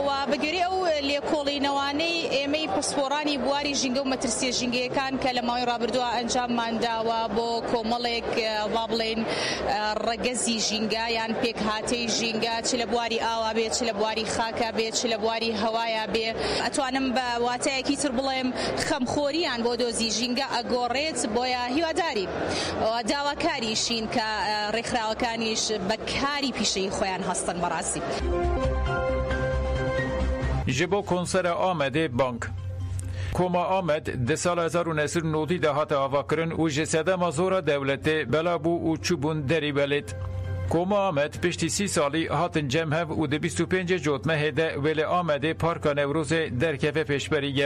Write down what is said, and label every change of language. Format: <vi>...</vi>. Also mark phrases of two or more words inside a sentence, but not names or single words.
<ckb>بەگوێرەی ئەو لێکۆڵینەوانەی ئێمەی پسپۆڕانی بواری ژینگە و مەترسیە ژینگەیەکان کە لە ماوەی ڕابردووە ئەنجاممانداوە بۆ کۆمەڵێک وا بڵێن ڕەگەزی ژینگە یان پێک هاتەی ژینگە چ لە بواری ئاوا بێت چ لە بواری خاکە بێت چ لە بواری هەوایە بێ ئەتوانم بە واتایەکی تر بڵێم خەمخۆریان بۆ دۆزی ژینگە ئەگۆڕێت بۆیە هیواداری داواکاریشین کە ڕێکخراوەکانیش بەکاری پیشەی خۆیان هەستن بەڕاستی.</ckb> <ku>ji bo konsera Amedê bank. Koma Amed di sala 1990 de hate avakirin û ji sedema zora dewletê belabû û çûbûn derî belêt. Koma Amed piştî 30 salî hatin cemhev û di 25 cotmehê de wê li Amedê Parka Newrozê derkeve pêşberî gel.</ku>